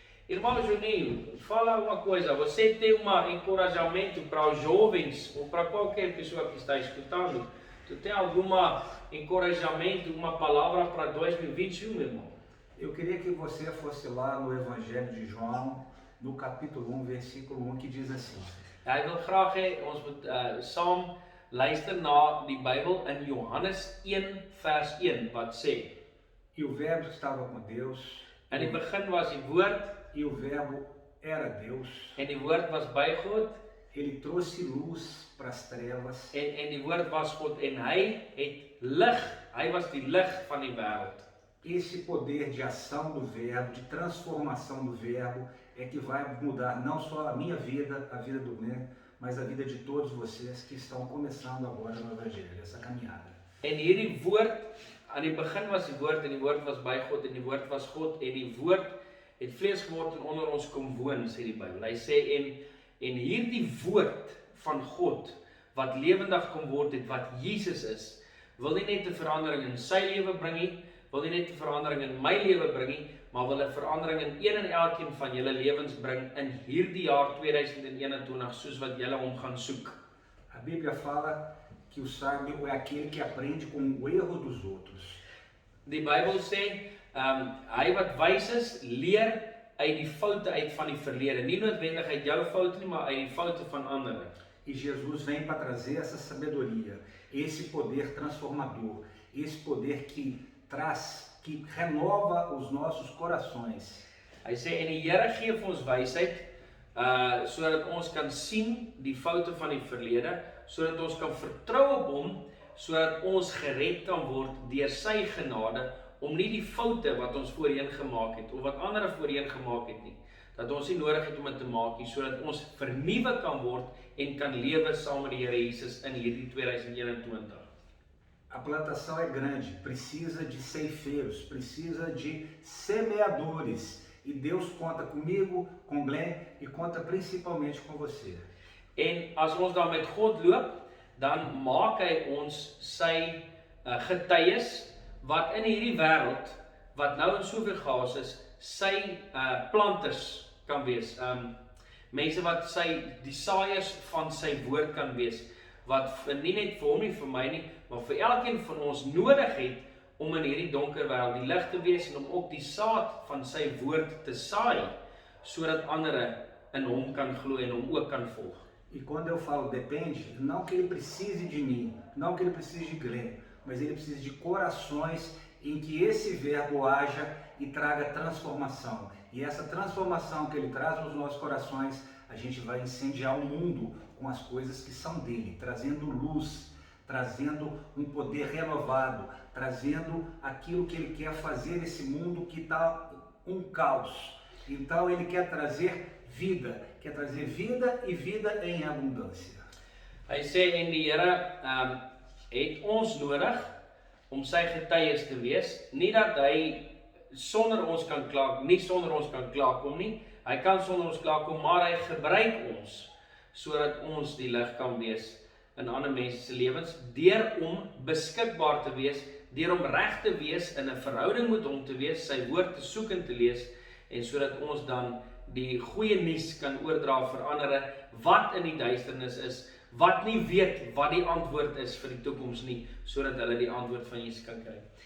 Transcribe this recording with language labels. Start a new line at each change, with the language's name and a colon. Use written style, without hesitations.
Portuguese: Irmão Juninho, fala uma coisa, você tem um encorajamento para os jovens ou para qualquer pessoa que está escutando? Tu tem algum encorajamento, uma palavra para 2021, meu irmão? Eu queria que você fosse lá no Evangelho de João, no capítulo 1, versículo 1, que diz assim.
Afrikaans: Hy wil graag hê ons moet saam luister na die Bybel in Johannes 1 vers 1 wat sê:
Portuguese: E o verbo estava com Deus.
Afrikaans: In die begin was die woord,
Portuguese: e o verbo era Deus.
Afrikaans: En die woord was by God.
Portuguese: Ele trouxe luz para as trevas.
Afrikaans: En die woord was God en hy het lig. Hy was die lig van die wêreld.
Portuguese: Esse poder de ação do verbo, de transformação do verbo, é que vai mudar não só a minha vida, a vida do Glenn, mas a vida de todos vocês que estão começando agora no Evangelho, essa caminhada.
Afrikaans: En hierdie woord, aan die begin was die woord en die woord was by God en die woord was God en die woord het vlees geword en onder ons kom woon, sê die Bybel. Hy sê en hierdie woord van God wat lewendig kom word het, wat Jesus is, wil nie net 'n verandering in sy lewe bring nie, wil nie net 'n verandering in my lewe bring nie, maar wil 'n verandering in een en elkeen van julle lewens bring in hierdie jaar 2021, soos wat julle hom gaan soek.
Portuguese: A Bíblia fala que o sábio é aquele que aprende com o erro dos outros.
Afrikaans: Die Bybel sê, hy wat wys is, leer uit die foute uit van die verlede. Nie noodwendig uit jou foute nie, maar uit die foute van ander.
Portuguese: E Jesus vem para trazer essa sabedoria, esse poder transformador, esse poder que traz, que renova os nossos corações.
Afrikaans: Hy sê en die Here gee vir ons wysheid sodat ons kan sien die foute van die verlede, sodat ons kan vertrou op hom, sodat ons gered kan word deur sy genade om nie die foute wat ons voorheen gemaak het of wat ander voorheen gemaak het nie, dat ons nie nodig het om dit te maak nie, sodat ons vernuwe kan word en kan lewe saam met die Here Jesus in hierdie 2021.
Portuguese: A plantação é grande, precisa de ceifeiros, precisa de semeadores. E Deus conta comigo, com Glenn e conta principalmente com você.
Afrikaans: En as ons dan met God loop, dan maak hy ons sy getuies wat in hierdie wêreld, wat nou in soveel chaos is, sy planters kan wees. Mense wat die saaiers van sy woord kan wees, wat nie net vir hom nie, vir my nie, maar vir elkeen van ons nodig het om in hierdie donker wêreld die lig te wees en om ook die saad van sy woord te saai, sodat ander in hom kan glo en hom ook kan volg.
Portuguese: E quando eu falo depende, não que ele precise de mim, não que ele precise de Glenn, mas ele precisa de corações em que esse verbo haja e traga transformação. E essa transformação que ele traz nos nossos corações, a gente vai incendiar o mundo com as coisas que são dele, trazendo luz, trazendo um poder renovado, trazendo aquilo que ele quer fazer nesse mundo que está um caos. Então ele quer trazer vida e vida em abundância.
Afrikaans: Hy sê en die Here het ons nodig om sy getuies te wees, nie dat hy sonder ons kan klaarkom nie, hy kan sonder ons klaarkom, maar hy gebruik ons, sodat ons die lig kan wees in ander mense se lewens, deur om beskikbaar te wees, deur om reg te wees, in 'n verhouding met hom te wees, sy woord te soek en te lees, en sodat ons dan die goeie nuus kan oordra vir ander wat in die duisternis is, wat nie weet wat die antwoord is vir die toekoms nie, sodat hulle die antwoord van Jesus kan kry.